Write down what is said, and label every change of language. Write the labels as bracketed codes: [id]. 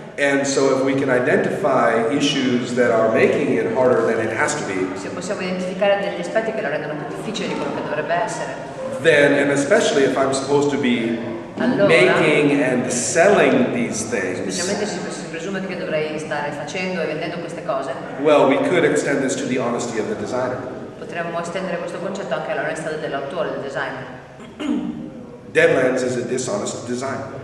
[en] and so if we can identify issues that are making it harder than it has to be, [it] Se possiamo identificare degli aspetti che lo rendono più difficile di quello che dovrebbe essere, [en] then, and especially if I'm supposed to be [it] allora, [en] making and selling these things, [it] specialmente se si presume che io dovrei stare facendo e vendendo queste cose, [en] well, we could extend this to the honesty of the designer. [it] potremmo estendere questo concetto anche all'onestà dell'autore, del designer. [en] Deadlands is a dishonest design.